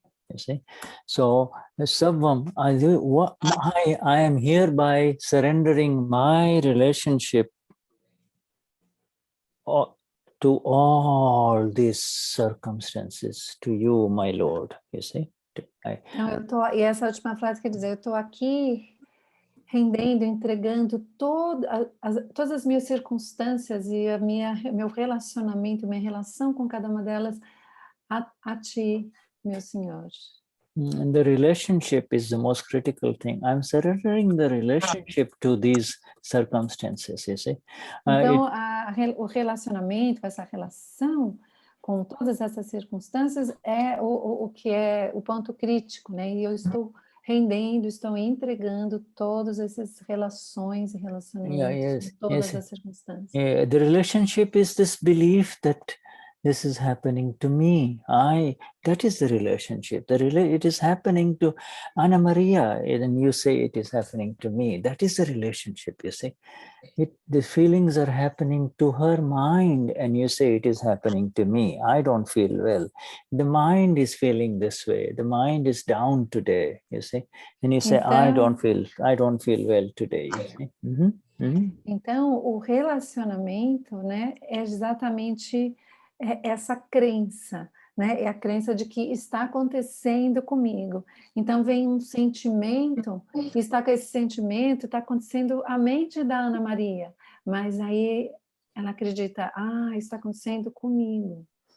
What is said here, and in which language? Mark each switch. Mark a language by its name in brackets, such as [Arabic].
[English] You see, so Sabvam, I am hereby surrendering my relationship to all these circumstances to you, my Lord. You see. [Portuguese] E essa última frase quer dizer, eu estou aqui rendendo, entregando todas as minhas circunstâncias e meu relacionamento, minha relação com cada uma delas a ti, meu Senhor. [English] And the relationship is the most critical thing. I'm surrendering the relationship to these circumstances, you see. [Portuguese] Então, o relacionamento, essa relação com todas essas circunstâncias é o que é o ponto crítico, né? E eu estou rendendo, estou entregando todas essas relações e relacionamentos, todas as circunstâncias. [English] The relationship is this belief that this is happening to me. That is the relationship. It is happening to Anna Maria, and you say it is happening to me. That is the relationship, you see. The feelings are happening to her mind, and you say it is happening to me. I don't feel well. The mind is feeling this way. The mind is down today, you see. And you say, então, I don't feel well today, you see. [Portuguese] Então, o relacionamento, né, é exatamente essa crença, né? É a crença de que está acontecendo comigo. Então vem um sentimento, está com esse sentimento, está acontecendo a mente da Ana Maria, mas aí ela acredita, está acontecendo comigo.